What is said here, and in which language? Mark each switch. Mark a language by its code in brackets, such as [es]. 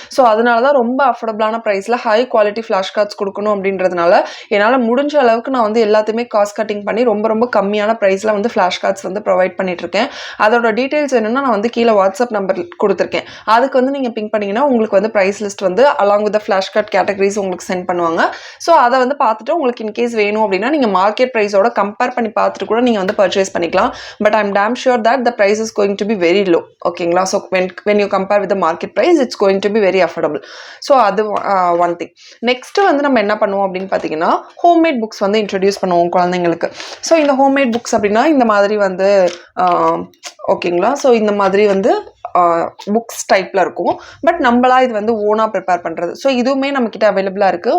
[ta] So அதனால தான் ரொம்ப அஃபோர்டபுளான ப்ரைஸில் ஹை குவாலிட்டி ஃப்ளாஷ் கார்ட்ஸ் கொடுக்கணும் அப்படின்றதுனால என்னால் முடிஞ்ச அளவுக்கு நான் வந்து எல்லாத்தையுமே காஸ்ட் கட்டிங் பண்ணி ரொம்ப ரொம்ப கம்மியான ப்ரைஸில் வந்து ஃப்ளாஷ் கார்ட்ஸ் வந்து ப்ரொவைட் பண்ணிட்டுருக்கேன். அதோட டீட்டெயில்ஸ் என்னென்னா நான் வந்து கீழே வாட்ஸ்அப் நம்பர் கொடுத்துருக்கேன். அதுக்கு வந்து நீங்கள் பிங்க் பண்ணிங்கன்னா உங்களுக்கு வந்து ப்ரைஸ் லிஸ்ட் வந்து along with flash card categories உங்களுக்கு சென்ட் பண்ணுவாங்க. ஸோ அதை வந்து பார்த்துட்டு உங்களுக்கு இன்கேஸ் வேணும் அப்படின்னா நீங்கள் மார்க்கெட் ப்ரைஸோட கம்பேர் பண்ணி பார்த்துட்டு கூட நீங்கள் வந்து பர்ச்சேஸ் பண்ணிக்கலாம். [en] But I'm damn sure that the price is going to be very low. ஓகேங்களா? So when you compare with the market price, it's going to be very affordable. [ta] So அது one thing. Next வந்து நம்ம என்ன பண்ணுவோம் அப்படின்னு பார்த்தீங்கன்னா homemade books வந்து introduce பண்ணுவோம் குழந்தைங்களுக்கு. ஸோ இந்த ஹோம்மேட் புக்ஸ் அப்படின்னா இந்த மாதிரி வந்து ஓகேங்களா, ஸோ இந்த மாதிரி வந்து புக்ஸ் டைப்பில் இருக்கும். பட் நம்மளா இது வந்து ஓனாக ப்ரிப்பேர் பண்ணுறது. ஸோ இதுவுமே நம்மக்கிட்ட அவைலபிளாக இருக்குது.